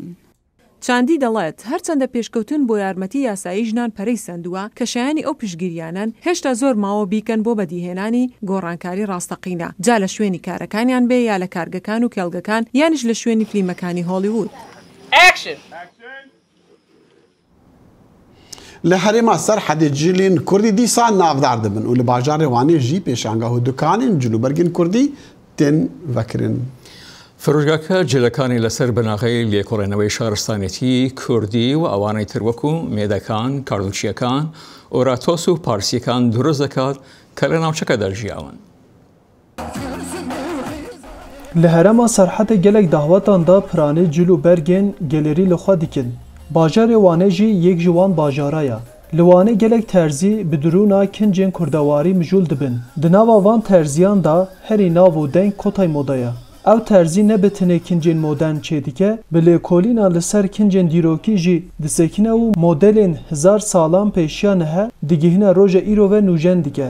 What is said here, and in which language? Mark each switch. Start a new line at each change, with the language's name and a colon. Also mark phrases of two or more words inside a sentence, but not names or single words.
Central Kurdish: چاندی دەڵێت هەرچەندە پێشکەوتن بۆ یارمەتی یاسایی ژنان پەرەی سندووە کە شایانی ئەو پشگیریانن هێشتا زۆر ماوە بیکەن بۆ بەدیهێنانی گۆڕانکاری ڕاستەقینە جا لە شوێنی کارەکانیان بێ یا لە کارگەکان و کێڵگەکان یانش لە شوێنی فلیمەکانی هۆلیوود.
Kurdish: لە هەرێما سەرحەدێ جیلین کوردی دیسان ناودار دەبن و لە باژارێ وانێ ژی پێشانگە و دوکانên cilûbergên Kurdî tên vekirin.
Central Kurdish: فرۆژگاکە جلەکانی لەسەر بناغی لێکۆڵێنەوەی شارستانێتی کوردی و ئەوانەی تروەکو مێدەکان، کاردوچیەکان، ئۆراتۆس و پارسیەکان دروست دەکات کە لە ناوچەکەدا ژیاون.
Kurdish: لە هەرەما سەرحەتە gelek daxwatan da piranê cil û bergên gelerî li xwe dikin. Bajarê Wanê jî yek ji wan bajara ye. Li Wanê gelek terzî bi dirûna kincên kurdewarî mijûl dibin. Di nava van terziyan da herî nav û deng kotay moda ye. Ew terzî ne bi tinê kincên modern çêdike, bi lêkolîna li ser kincên dîrokî jî disekine û modelên hezar salan pêşiya nihe digihine roja îro ve nûjen dike.